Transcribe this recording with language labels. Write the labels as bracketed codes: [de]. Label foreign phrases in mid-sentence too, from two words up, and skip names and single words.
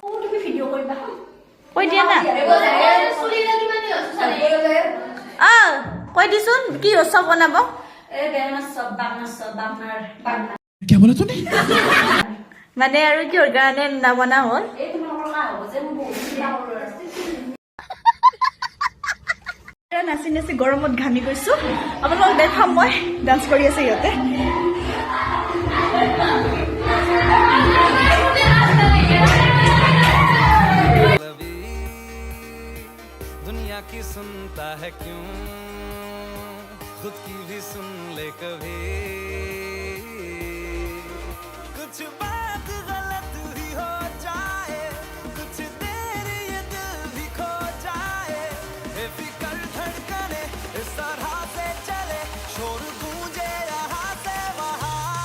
[as] কৈ দিয়া না কৈ দিচোন কি চব বনাব মানে আৰু কিহৰ কাৰণে নবনা হ'ল নাচি নাচি গৰমত ঘামি গৈছো আপোনালোকক দেখাম মই ডান্স কৰি আছে সিহঁতে [hi] दुनिया की सुनता है क्यों खुद की भी सुन ले कभी कुछ बात गलत ही हो जाए कुछ देर ये दिल भी खो जाए बेफिक्र धड़कने इस तरह से चले शोर गूंजे यहाँ से वहाँ